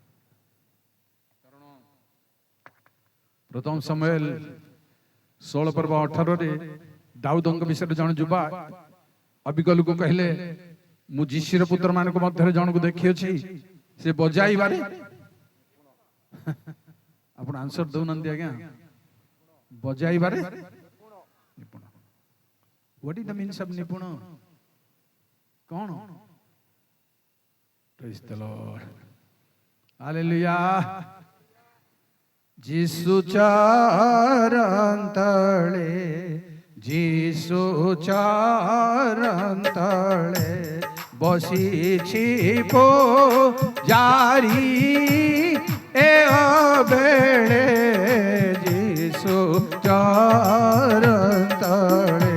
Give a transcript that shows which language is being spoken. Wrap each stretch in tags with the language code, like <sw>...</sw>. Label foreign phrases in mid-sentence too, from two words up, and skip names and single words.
<or>ପ୍ରଥମ ସମୁଏଲ 16 ପର୍ବ 18 ରେ ଦାଉଦଙ୍କ ବିଷୟରେ ଜଣେ ଯୁବା ଅବିକଲକୁ କହିଲେ, ମୁଁ ଯିଶିର ପୁତ୍ର ମାନଙ୍କ ମଧ୍ୟରେ ଜଣକୁ ଦେଖିଅଛି, ସେ ବଜାଇବାରେ ଆପଣ ଆନ୍ସର ଦଉନାହାନ୍ତି ଆଜ୍ଞା, ବଜାଇବାରେ ନିପୁଣ।</or> <en>What is the means of ନିପୁଣ? କଣ? Praise the Lord. Hallelujah.</en> <or>ଯୀଶୁ ଚରଣ ତଳେ, ଯୀଶୁ ଚରଣ ତଳେ ବସିଛି ପୂଜାରୀ, ଏ ବେଳେ ଯୀଶୁ ଚରଣ ତଳେ।</or>